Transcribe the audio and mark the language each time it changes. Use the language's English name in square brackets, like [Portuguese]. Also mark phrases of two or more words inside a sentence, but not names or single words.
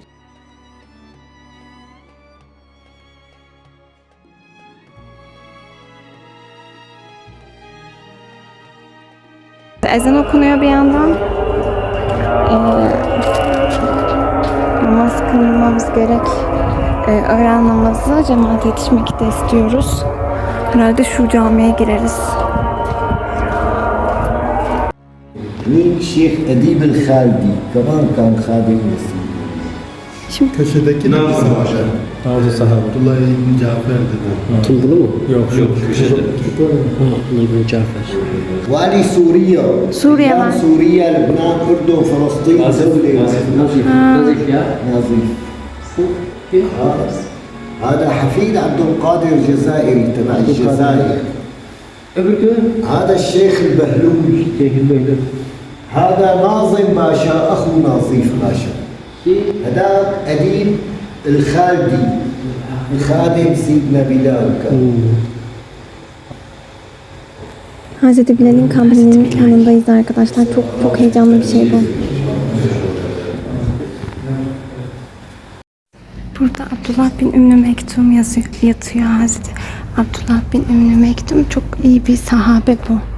[Turkish] Ezan okunuyor bir yandan. Namaz kılmamız gerek. Öğlen namazı cemaate yetişmek de istiyoruz. Herhalde şu camiye gireriz. [Arabic] مين الشيخ أديب الخالدي كمان كان خادم يسير. [Turkish] Şimdi Köşedeki de bizim hocam. Bazı sahabe. Abdullah İbn Cafer dedi. Kim bunu mu? Yok. Köşede. İbn Cafer. [Arabic] والي سوريا سوريا كان معك. سوريا لبنان أردن فلسطين دولة [Turkish] Nazif ya. [Arabic] نظيف هذا حفيد عبد القادر الجزائري تبع الجزائر. [Turkish] Öbürkü? [Arabic] هذا الشيخ البهلول. [Turkish] Keyfin böyle. [Arabic] هذا ناظم باشا أخو نظيف باشا. هذاك أديب الخالدي الخادم سيدنا بلال كان. [Turkish] Hazreti Bilal'in kabrinin yanındayız arkadaşlar. Çok heyecanlı bir şey bu. Burada Abdullah bin Ümmü Mektum yatıyor. Hazreti Abdullah bin Ümmü Mektum çok iyi bir sahabe bu.